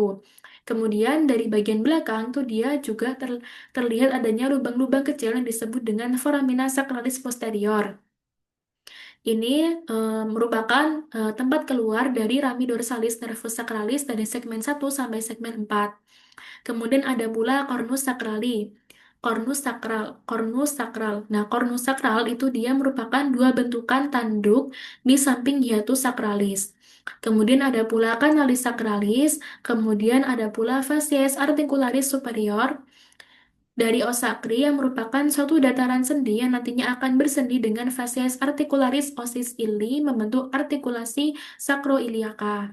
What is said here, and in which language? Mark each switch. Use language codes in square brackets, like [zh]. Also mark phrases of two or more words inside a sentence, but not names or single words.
[id] Kemudian dari bagian belakang tuh dia juga terlihat adanya lubang-lubang kecil yang disebut dengan [la] foramina sacralis posterior. [id] Ini merupakan tempat keluar dari [la] rami dorsalis nervus sacralis [id] dari segmen 1 sampai segmen 4. Kemudian ada pula [la] cornus sacrali. [id] Cornus sakral. Nah, cornus sakral itu dia merupakan dua bentukan tanduk di samping [la] hiatus sakralis. [id] Kemudian ada pula [la] canalis sakralis, [id] kemudian ada pula [la] facies articularis superior, [id] dari osakri yang merupakan suatu dataran sendi yang nantinya akan bersendi dengan [la] facies articularis osis ili [id] membentuk artikulasi sakroiliaka.